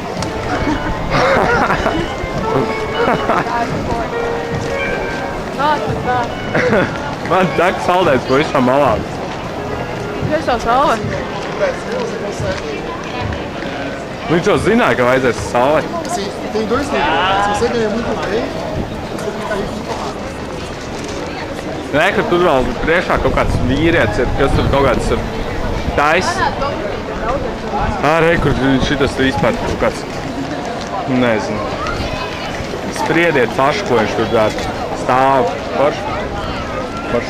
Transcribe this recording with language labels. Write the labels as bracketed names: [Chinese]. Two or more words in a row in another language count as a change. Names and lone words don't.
[Latvian] Man tak saldēts pa visam malām. Kas jau salvē? Viņš jau zināja, ka vajadzēs salvēt. [Portuguese] Tem dois níveis. Se você ganha muito bem, você fica rico muito rápido. [Latvian] Nē, ka tur vēl priekšā kaut kāds vīrietis ir, kas tur kaut kāds ir tais. Re, kur šitas vispār kaut kāds, nezinu. Spriediet paši, ko viņš tur dara. Stāv. Forši.